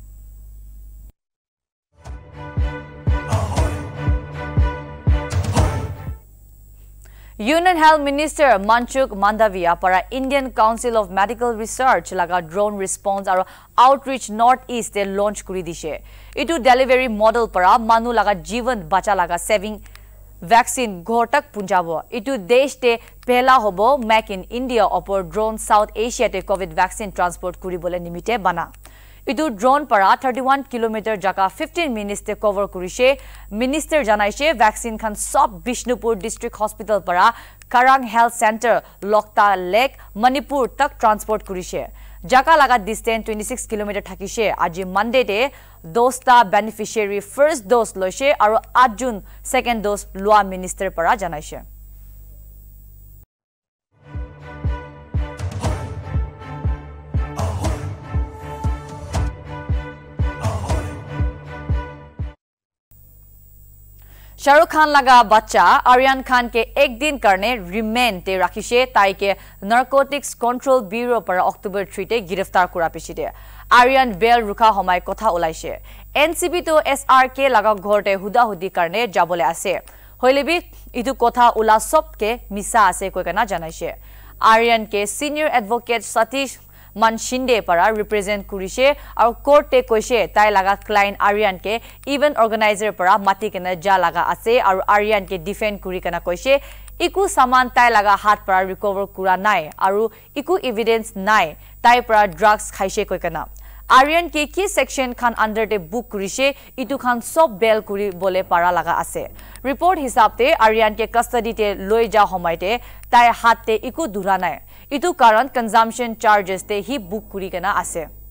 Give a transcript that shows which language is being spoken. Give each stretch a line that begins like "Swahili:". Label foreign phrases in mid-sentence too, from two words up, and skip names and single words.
Naga Pidgin: Union Health Minister Manchuk Mandavia para Indian Council of Medical Research laga
English: drone response
Naga Pidgin: aru outreach northeast te launch kuri dishe. Itu
English: delivery model
Naga Pidgin: para manu laga jivan bacha laga
English: saving vaccine
Naga Pidgin: ghortak punjabo. Itu desh te pehla hobo make in India opor drone South Asia te
English: COVID vaccine transport
Naga Pidgin: kuri bole nimite bana. Itu drone para 31 km jaka 15 minutes te cover kurise. Minister janaise vaccine khan sob Bishnupur
English: district hospital
Naga Pidgin: para Karang Health Center Lokta Lake Manipur tak transport kurise. Jaka laga distance 26 km thakise. Aji Monday te dosta beneficiary
English: first dose
Naga Pidgin: loise aru 8 June
English: second dose
Naga Pidgin: loa minister para janaise. Shahrukh Khan laga bacha Aryan Khan ke ek din korne remand te rakhise tai ke Narcotics Control Bureau para October 3 te giraftar kora pichete Aryan bail rukha homai kotha olaise NCB to SRK laga ghor te hudahudi korne jabole ase hoilebi itu kotha ola sob ke misa ase koi kana janaise Aryan ke
English: senior advocate
Naga Pidgin: Satish Man Shinde para represent kurise और court te koise tai laga client Aryan ke
English: event organizer
Naga Pidgin: para mati kena ja laga ase और Aryan ke defend kuri kana koise iku saman tai laga hat para recover kura nai aru iku evidence nai tai para drugs khaise koi kana Aryan ke ki section khan under te book kurise itu khan sob bail kuri bole para laga ase report hisab te Aryan ke custody te loi ja homaite tai hat te iku dura nai itu karan
English: consumption charges
Naga Pidgin: te hi book kuri kana ase